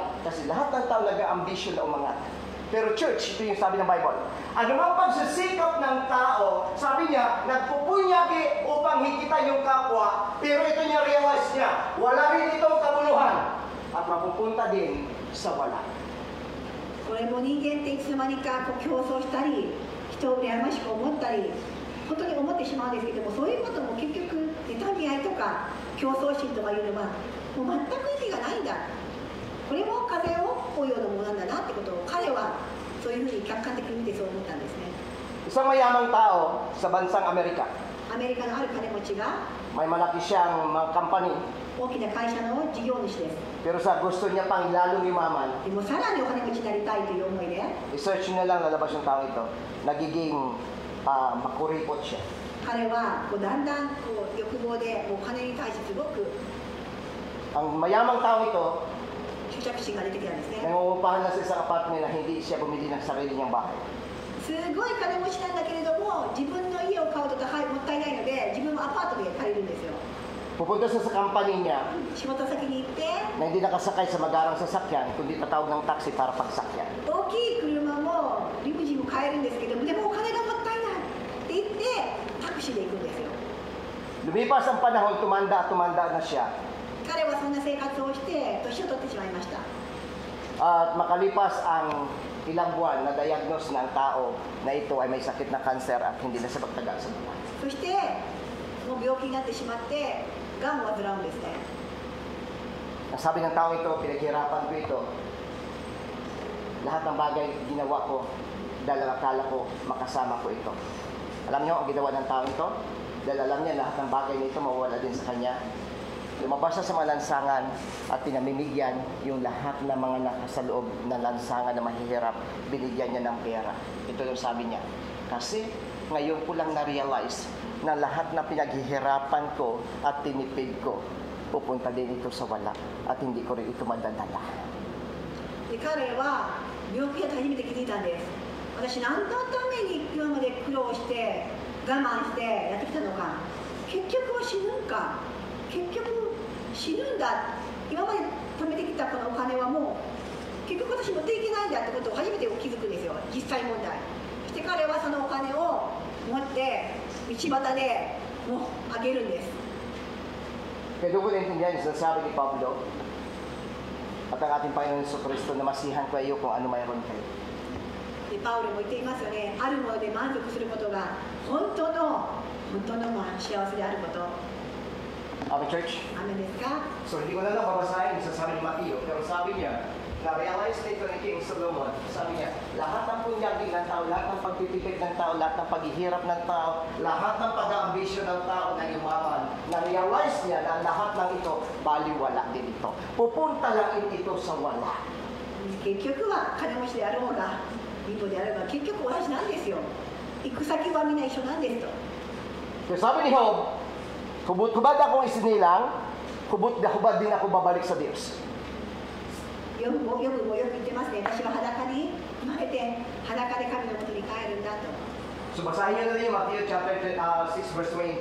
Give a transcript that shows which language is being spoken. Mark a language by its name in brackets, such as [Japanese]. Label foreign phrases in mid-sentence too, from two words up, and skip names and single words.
[Filipino] Kasi lahat ng tao nag-ambisyon na umangat. Pero church, ito yung sabi ng Bible. Ano mang pagsisikap ng tao, sabi niya, nagpupunyagi upang hikita yung kapwa, pero ito niya realize niya, wala rin itong kabuluhan at mapupunta din sa wala. [Japanese] これも人間っていつの間にか競争したり、人を羨ましく思ったり、本当に思ってしまうんですけども、そういうことも結局、妬み合いとか競争心とかいうのは、もう全く意味がないんだ。これも風を追うようなものなんだなってことを彼はそういうふうに客観的に見てそう思ったんですね。 [Filipino] Isang mayamang tao sa bansang Amerika. [Japanese] アメリカのある金持ちが [Filipino] May malaki siyang mga company. [Japanese] 大きな会社の事業主です。 [Filipino] Pero sa gusto niya pang lalong yumaman, [Japanese] でもさらにお金持ちになりたいという思いで [Filipino] i-search niyo na lang lalabas yung tao ito. Nagiging makuripot siya. [Japanese] 彼はだんだん欲望でお金に対してすごく [Filipino] Ang mayamang tao ito, [Japanese] 執着心が出てきたんですね。 [Filipino] nangungupahan na sa isang apartment na hindi siya bumili ng sarili niyang bahay. [Japanese] すごい金持ちなんだけれども自分の家を買うともったいないので自分もアパートで借りるんですよ。 [Filipino] Pupunta siya sa company niya [Japanese] 仕事先に行って [Filipino] na hindi nakasakay sa magarang sasakyan, kundi tatawag ng taxi para pagsakyan. [Japanese] 大きい車もリムジンも買えるんですけどもでもお金がもったいないって言ってタクシーで行くんですよ。 [Filipino] Lumipas ang panahon, tumanda na siya. [Japanese] 彼はそんな生活をして年を取ってしまいました。 [Filipino] At makalipas ang ilang buwan na diagnose ng tao na ito ay may sakit na cancer at hindi na siya magtagal sa buhay. [Japanese] そしてもう病気になってしまってがんを患うんですね。 [Filipino] Ang sabi ng tao ito, pinaghirapan ko ito. Lahat ng bagay ginawa ko dahil akala ko makasama ko ito. Alam niyo ang ginawa ng taong ito? Dahil alam niya lahat ng bagay nito mawawala din sa kanya. Lumabas siya sa mga lansangan at pinamimigyan yung lahat ng mga nasa loob ng lansangan na mahihirap, binigyan niya ng pera. Ito yung sabi niya. Kasi ngayon ko lang na-realize na lahat na pinaghihirapan ko at tinipid ko, pupunta din ito sa wala at hindi ko rin ito madadala. [Japanese] で彼は病気だと初めて気づいたんです。私何のために今まで苦労して我慢してやってきたのか。結局は死ぬんか。結局死ぬんだ。今まで貯めてきたこのお金はもう結局私持っていけないんだってことを初めて気づくんですよ。実際問題。そして彼はそのお金を持って道端でもうあげるんです。 [Filipino] Kaya doon ko naintindihan yung sinasabi ni Pablo at ang ating Panginoon Jesucristo na masihan kayo kung ano mayroon kayo. [Japanese] でパウロも言っていますよね。あるもので満足することが本当の幸せであること。 [Filipino] Amen, church? [Japanese] アメンですか？ [Filipino] So, hindi ko na lang babasahin yung sasabi ni Mateo, pero sabi niya, na-realize nito ni King Solomon, sabi niya, lahat ng punyaging ng tao, lahat ng pagtitipid ng tao, lahat ng paghihirap ng tao, lahat ng pag-aambisyon ng tao na yumaman, na-realize niya na lahat ng ito, baliwala din ito. Pupunta lang ito sa wala. [Japanese] 結局は金持ちであろうが貧乏であろうが結局同じなんですよ。行く先はみんな一緒なんですと。 [Filipino] Kaya sabi ni Job, hubad akong isinilang, hubad din ako babalik sa Diyos. [Japanese] よくもよく言ってますね。私は裸に生まれて裸で神のもとに帰るんだと。 [Filipino] So basahin nyo na rin yung Matthew [English] chapter 6 verse 20.